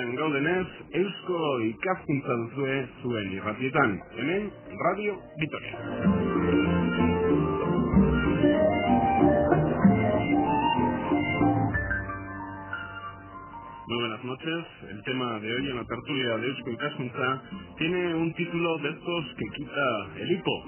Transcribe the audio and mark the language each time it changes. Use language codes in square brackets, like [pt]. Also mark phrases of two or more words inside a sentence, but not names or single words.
[eu] denez, Eusko ikaskuntza duzue zuen irratietan, hemen Radio Vitoria. [es] Muy buenas noches. El tema de hoy en la tertulia de Eusko Ikaskuntza tiene un título de estos que quita el hipo.